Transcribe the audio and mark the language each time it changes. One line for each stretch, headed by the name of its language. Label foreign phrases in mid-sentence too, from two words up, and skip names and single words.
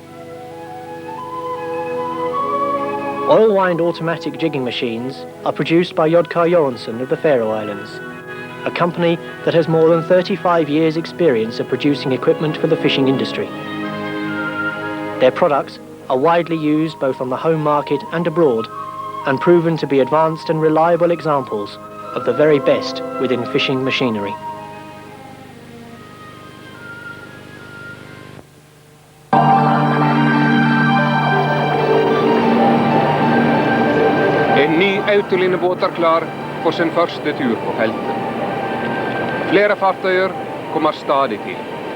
English: Oil-wind automatic jigging machines are produced by Jodkar Johansson of the Faroe Islands, a company that has more than 35 years' experience of producing equipment for the fishing industry. Their products are widely used both on the home market and abroad, and proven to be advanced and reliable examples of the very best within fishing machinery.
Norwegian: En ny autolinebåt er klar for sin første tur på feltet. Flere fartøyer kommer stadig til.